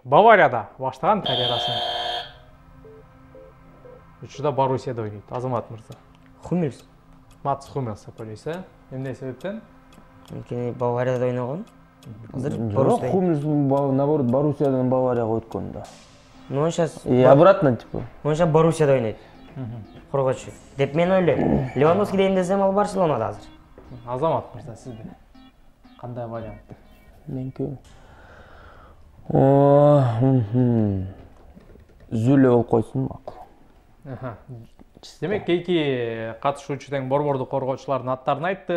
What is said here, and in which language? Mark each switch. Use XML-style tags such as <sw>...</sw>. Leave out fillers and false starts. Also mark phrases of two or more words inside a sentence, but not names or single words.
<ky>Баварияда баштаган карьерасын. Учурда Боруссияда ойнойт. Азамат мырза. Хумельс. Матс Хумелс деп ойлойсуз, Эмне себептен? Анткени Баварияда ойногон. Азыр Жок, Боруссия. Хумельс наоборот Боруссиядан Баварияга өткөн да.</ky> <ru>Ну он сейчас И обратно типа. он сейчас</ru> <ky>Боруссияда ойнойт. Коргоочу. Деп мен ойлойм. Левандовский дейм десем ал Барселонада азыр. Азамат мырза, сизде кандай вариант? Меники. Зүлө болуп койсун макул. Демек, эки катышуучу тең борбордук коргоочулардын аттарын айтты.</ky>